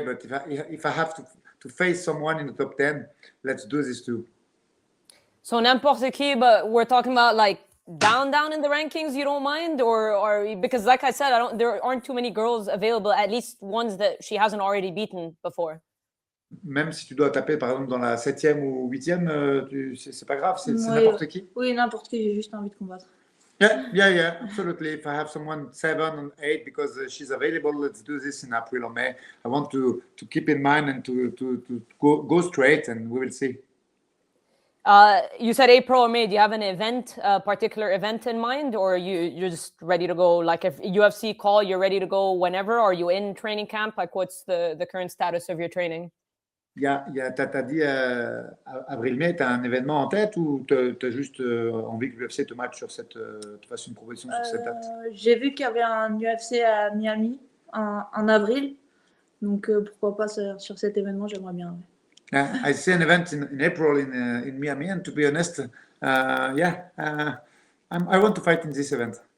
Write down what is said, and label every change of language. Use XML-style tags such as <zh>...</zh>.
<en>But if I have to face someone in the top 10, let's do this too. So</en> <fr>n'importe qui,</fr> <en>but we're talking about like down in the rankings. You don't mind, or because like I said, there aren't too many girls available. At least ones that she hasn't already beaten before.</en> <fr>Même si tu dois taper par exemple dans la 7e ou 8e, c'est pas grave, c'est n'importe qui. Oui, n'importe qui, j'ai juste envie de combattre.</fr> <en>Yeah, absolutely. If I have someone 7 and 8 because she's available, let's do this in April or May. I want to keep in mind and to go straight, and we will see. You said April or May. Do you have an event, a particular event in mind, or you're just ready to go? Like if UFC call, you're ready to go whenever? Are you in training camp? Like what's the current status of your training?</en> <fr>T'as dit avril-mai, t'as un événement en tête ou t'as juste envie que l'UFC te matche sur te fasse une proposition sur cette date? J'ai vu qu'il y avait un UFC à Miami en avril, donc pourquoi pas sur cet événement, j'aimerais bien.</fr> <en>I see an event in April in Miami, and to be honest, I want to fight in this event.</en>